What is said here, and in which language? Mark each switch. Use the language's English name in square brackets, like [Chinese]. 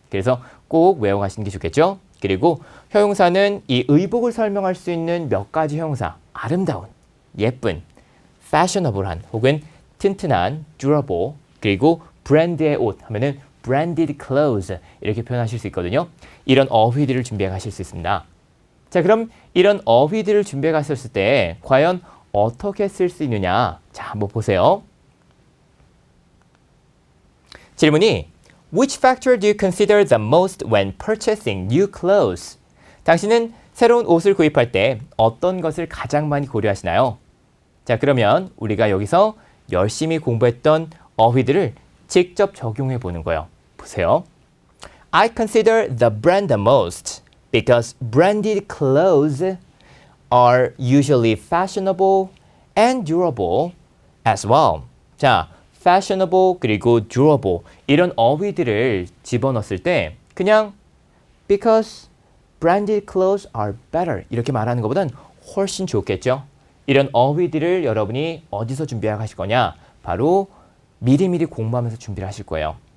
[Korean] 그래서 꼭 외워가시는 게 좋겠죠. 그리고 형용사는 이 의복을 설명할 수 있는 몇 가지 형용사 아름다운, 예쁜, fashionable한 혹은 튼튼한, durable 그리고 브랜드의 옷 하면은 branded clothes 이렇게 표현하실 수 있거든요. 이런 어휘들을 준비해 가실 수 있습니다. 자, 그럼 이런 어휘들을 준비해 갔었을 때 과연 어떻게 쓸 수 있느냐? 자, 한번 보세요. [English] 질문이 Which factor do you consider the most when purchasing new clothes? [Korean] 당신은 새로운 옷을 구입할 때 어떤 것을 가장 많이 고려하시나요? 자, 그러면 우리가 여기서 열심히 공부했던 어휘들을 직접 적용해 보는 거예요. 보세요. [English] I consider the brand the most because branded clothes are usually fashionable and durable as well. [Korean] 자, fashionable 그리고 durable 이런 어휘들을 집어넣었을 때 그냥 because branded clothes are better 이렇게 말하는 것보단 훨씬 좋겠죠. 이런 어휘들을 여러분이 어디서 준비하실 거냐? 바로 미리미리 공부하면서 준비를 하실 거예요.